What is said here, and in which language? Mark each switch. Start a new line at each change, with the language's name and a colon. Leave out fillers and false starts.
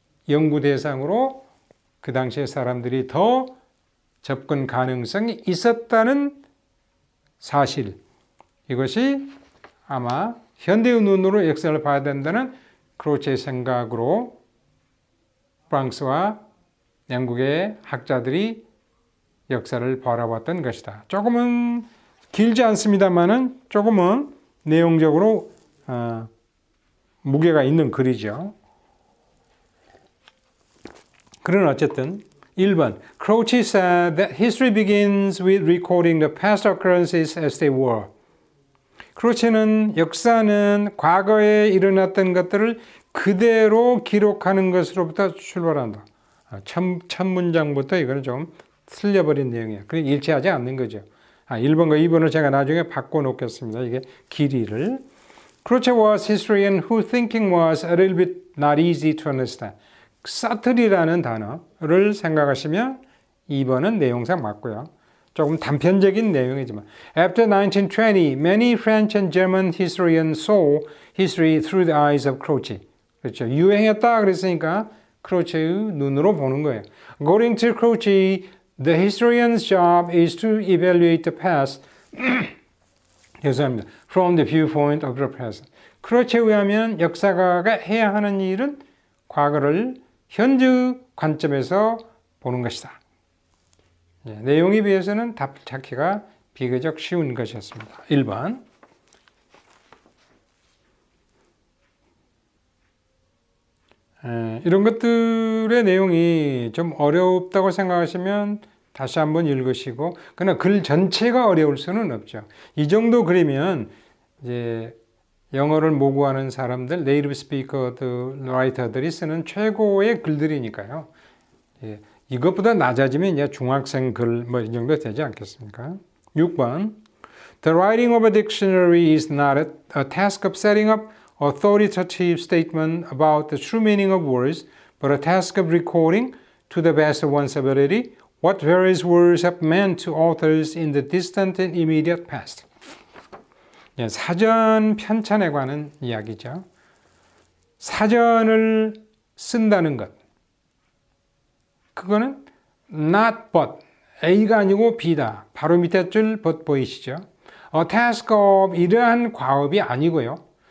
Korean: 연구 대상으로 그 당시의 사람들이 더 접근 가능성이 있었다는 사실, 이것이 아마 현대의 눈으로 역사를 봐야 된다는 크로체의 생각으로 프랑스와 영국의 학자들이 역사를 바라봤던 것이다. 조금은 길지 않습니다만은 조금은 내용적으로 무게가 있는 글이죠. 그러나 어쨌든 1번
English: Croce said that history begins with recording the past occurrences as they were.
Korean: 크로체는 역사는 과거에 일어났던 것들을 그대로 기록하는 것으로부터 출발한다. 첫 문장부터 이거는 좀 틀려버린 내용이에요. 그러니까 일치하지 않는 거죠. 1번과 2번을 제가 나중에 바꿔놓겠습니다. 이게 길이를.
English: 크로체 was historian whose thinking was a little bit not easy to understand.
Korean: 사틀이라는 단어를 생각하시면 2번은 내용상 맞고요. 조금 단편적인 내용이지만
English: After 1920, many French and German historians saw history through the eyes of Croce.
Korean: 그렇죠. 유행했다 그랬으니까 크로체의 눈으로 보는 거예요.
English: According to Croce, the historian's job is to evaluate the past
Korean: 죄송합니다.
English: From the viewpoint of the present.
Korean: 크로체에 의하면 역사가가 해야 하는 일은 과거를 현재 관점에서 보는 것이다. 내용에 비해서는 답 찾기가 비교적 쉬운 것이었습니다. 1번. 이런 것들의 내용이 좀 어렵다고 생각하시면 다시 한번 읽으시고, 그러나 글 전체가 어려울 수는 없죠. 이 정도 글이면 이제 영어를 모국하는 사람들, 네이티브 스피커들, 라이터들이 쓰는 최고의 글들이니까요. 이것보다 낮아지면 이제 중학생 글 이 정도 되지 않겠습니까? 6번.
English: The writing of a dictionary is not a task of setting up authoritative statement about the true meaning of words, but a task of recording to the best of one's ability what various words have meant to authors in the distant and immediate past.
Korean: 사전 편찬에 관한 이야기죠. 사전을 쓴다는 것. 그거는 not but, A가 아니고 B다. 바로 밑에 줄 but 보이시죠?
English: A task of
Korean: 이러한 과업이 아니고요.